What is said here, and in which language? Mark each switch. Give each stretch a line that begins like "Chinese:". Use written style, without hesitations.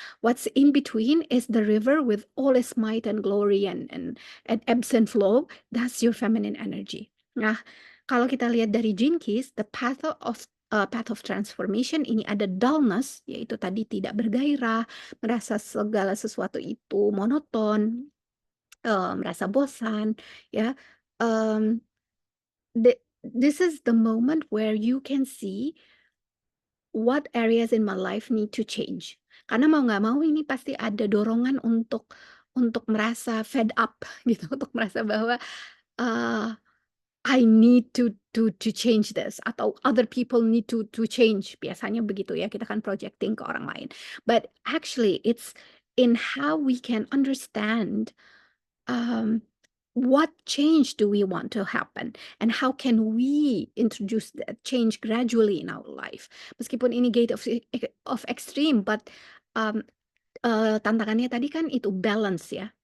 English: What's in between is the river with all its might and glory and ebbs and flow, that's your feminine energy.
Indonesian: Nah, kalau kita lihat dari Gene Keys,
English: the path of transformation,
Indonesian: ini ada dullness, yaitu tadi tidak bergairah, merasa segala sesuatu itu monoton, merasa bosan, ya.
English: This is the moment where you can see what areas in my life need to change.
Indonesian: Karena mau nggak mau ini pasti ada dorongan untuk merasa fed up gitu, untuk merasa bahwa
English: I need to change this,
Indonesian: atau
English: other people need to change.
Indonesian: Biasanya begitu, ya, kita kan projecting ke orang lain.
English: But actually it's in how we can understand what change do we want to happen, and how can we introduce that change gradually in our life.
Indonesian: Meskipun ini
English: gate of extreme,
Indonesian: but tantangannya tadi kan itu balance, ya.